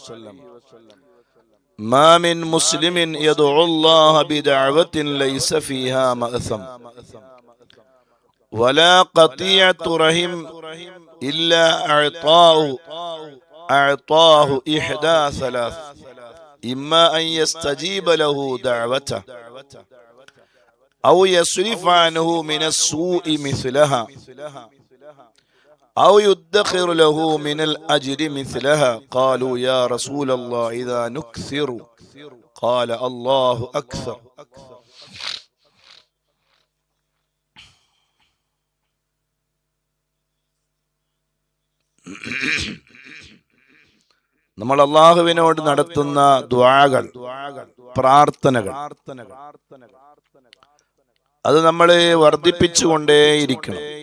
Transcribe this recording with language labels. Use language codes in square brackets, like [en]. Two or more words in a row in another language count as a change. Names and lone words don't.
[ar] ما من مسلم يدعو الله بدعوة ليس فيها مأثم ولا قطيعة رحم إلا أعطاه إحدى ثلاث: إما أن يستجيب له دعوته أو يصرف عنه من السوء مثلها أو يدخر له من الأجر مثلها. قالوا يا رسول الله إذا نكثر؟ قال الله أكثر. [ml] നമ്മൾ അല്ലാഹുവിനോട് നടത്തുന്ന ദുആകൾ, പ്രാർത്ഥനകൾ, അത് നമ്മൾ വർദ്ധിപ്പിച്ചുകൊണ്ടേയിരിക്കണം.